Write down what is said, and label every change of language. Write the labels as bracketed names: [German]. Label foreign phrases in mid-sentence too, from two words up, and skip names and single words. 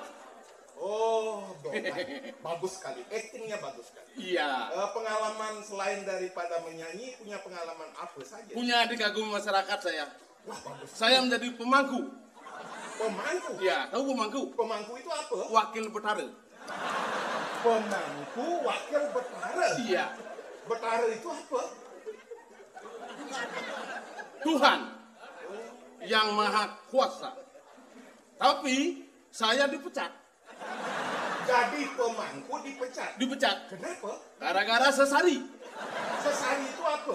[Indonesian] Oh, Dolar. Bagus sekali. Actingnya bagus sekali. Iya. Pengalaman selain daripada menyanyi, punya pengalaman apa saja? Punya dikagumi masyarakat saya. Wah, bagus. Saya menjadi pemangku. Pemangku? Iya, tahu pemangku? Pemangku itu apa? Wakil betara. Pemangku wakil betara? Iya. Betara itu apa? Tuhan yang maha kuasa. Tapi saya dipecat. Jadi pemangku dipecat? Dipecat. Kenapa? Gara-gara sesari. Sesari itu apa?